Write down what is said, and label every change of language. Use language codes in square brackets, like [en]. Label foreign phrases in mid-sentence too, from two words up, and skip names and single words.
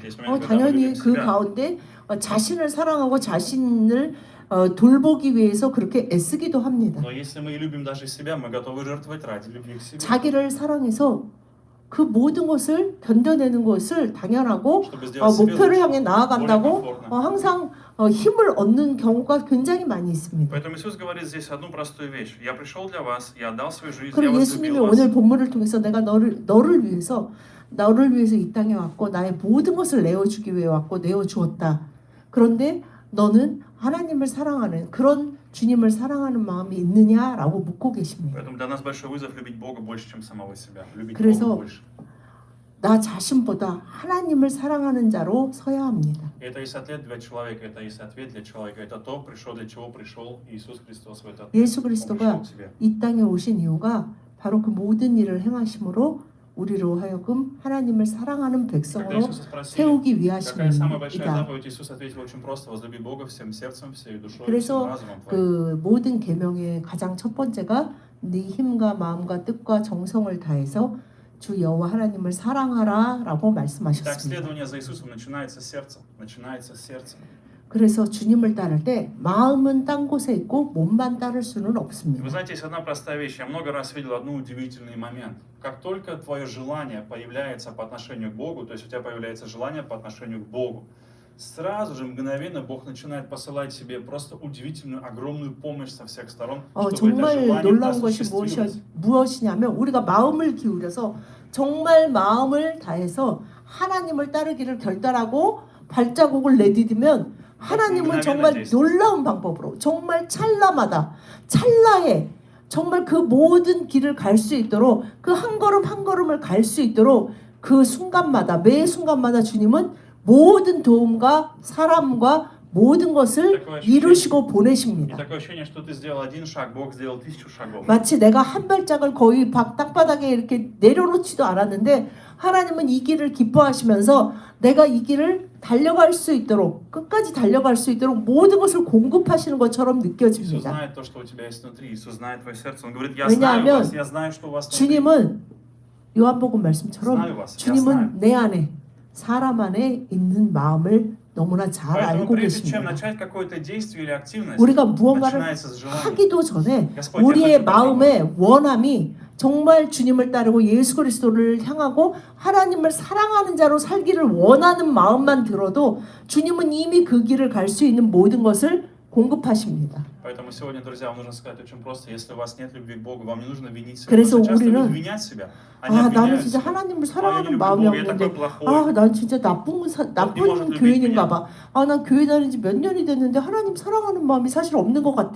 [ru] Есть момент, когда мы [ko] 당연히 [ru] любим [ko] 그 [ru] себя. [ko] 가운데 자신을 사랑하고 자신을 돌보기 위해서 그렇게 애쓰기도 합니다. [ru] Но если мы любим даже себя, мы готовы жертвовать ради любви к себе. [ko] 자기를 사랑해서 그 모든 것을 견뎌내는 것을 당연하고 [ru] Чтобы сделать себе [ko] 목표를 [ru] лучше, [ko] 향해 나아간다고 [ru] более комфортно. [ko] 항상 힘을 얻는 경우가 굉장히 많이 있습니다. [ru] Поэтому Иисус говорит здесь одну простую вещь. Я пришел для вас, я отдал свою жизнь, я [ko] 그리고 예수님이 [ru] возлюбил вас. [ko] 오늘 본문을 통해서 내가 너를 위해서 이 땅에 왔고 나의 모든 것을 내어주기 위해 왔고 내어주었다. 그런데 너는 하나님을 사랑하는 그런 주님을 사랑하는 마음이 있느냐라고 묻고 계십니다. [ru] Поэтому для нас большой вызов любить Бога больше, чем самого себя. Любить [ko] 그래서 [ru] Бога больше. [ko] 나 자신보다 하나님을 사랑하는 자로 서야 합니다. [ru] И это есть ответ для человека, это есть ответ для человека. Это то, для чего пришел Иисус Христос в этот мир. [ko] 예수 [ru] Он [ko] 그리스도가 [ru] пришел к тебе. [ko] 이 땅에 오신 이유가 바로 그 모든 일을 행하심으로 우리로 하여금 하나님을 사랑하는 [ru] Когда [ko] 백성으로 [ru] Иисуса спросили, [ko] 세우기 [ru] какая самая большая [ko] 위하심입니다. [ru] заповедь, Иисус ответил очень просто: возлюби Бога всем сердцем, всей душой, всем [ko] 그래서 [ru] разумом твоим. [ko] 그 모든 계명의 가장 첫 번째가 네 힘과 마음과 뜻과 정성을 다해서 주 여호와 하나님을 사랑하라라고 [ru] Так, [ko] 말씀하셨습니다. [ru] следование за Иисусом начинается с сердца. Начинается с сердца. [ko] 그래서 주님을 따를 때 마음은 딴 곳에 있고 몸만 따를 수는 [ru] Вы [ko] 없습니다. [ru] знаете, есть одна простая вещь. Я много раз видел одну удивительный момент. Как только твое желание появляется по отношению к Богу, то есть у тебя появляется желание по отношению к Богу, сразу же, мгновенно Бог начинает посылать тебе просто удивительную, огромную помощь со всех сторон, чтобы это [ko] 정말 [ru] желание [ko] 놀라운 것이 [ru] осуществилось. [ko] 무엇이냐면 우리가 마음을 기울여서 정말 마음을 다해서 하나님을 따르기를 결단하고 발자국을 내디디면 하나님은 정말 놀라운 방법으로 정말 찰나에 정말 그 모든 길을 갈 수 있도록 그 한 걸음 한 걸음을 갈 수 있도록 그 순간마다 매 순간마다 주님은 모든 도움과 사람과 모든 것을 이루시고 [ru] И [ko] 보내십니다. [ru] такое ощущение, что ты сделал один шаг, Бог сделал 1000 шагов. [ko] 마치 내가 한 발짝을 거의 땅바닥에 이렇게 내려놓지도 않았는데 하나님은 이 길을 기뻐하시면서 내가 이 길을 달려갈 수 있도록 끝까지 달려갈 수 있도록 모든 것을 공급하시는 것처럼 [ru] Иисус [ko] 느껴집니다. [ru] знает то, что у тебя есть внутри. Иисус знает твое сердце. Он говорит: я знаю [ko] 왜냐하면 [ru] вас, я знаю, что у вас внутри. [ko] 주님은 요한복음 말씀처럼 [ru] знаю вас, я знаю. [ko] 주님은 내 안에 사람 안에 있는 마음을 너무나 잘 [ru] Поэтому [ko] 알고 [ru] прежде чем [ko] 계십니다. [ru] начать какое-то действие или активность, [ko] 우리가 무언가를 [ru] начинается с желания. [ko] 하기도 전에 [ru] Господь, [ko] 우리의 [ru] я хочу [ko] 마음의 원함이 정말 주님을 따르고 예수 그리스도를 향하고 하나님을 사랑하는 자로 살기를 원하는 마음만 들어도 주님은 이미 그 길을 갈 수 있는 모든 것을 공급하십니다. [ru] Поэтому сегодня, друзья, вам нужно сказать очень просто: если у вас нет любви к Богу, вам не нужно винить себя. [ko] 그래서 [ru] Потому что часто люди [ko] 우리는 [ru] обвинят себя. Они [ko] 아, 나는 [ru] обвиняют [ko] 진짜 [ru] себя. [ko] 하나님을 아, [ru] я не [ko] 사랑하는 [ru] люблю [ko] 마음이 [ru] Бога, я такой [ko] 없는데, [ru] плохой. [ko] 아, 난 진짜 나쁜 교인인가 봐. 아, 난 교회 다닌 지 몇 년이 됐는데 하나님 사랑하는 마음이 사실 없는 것 같아.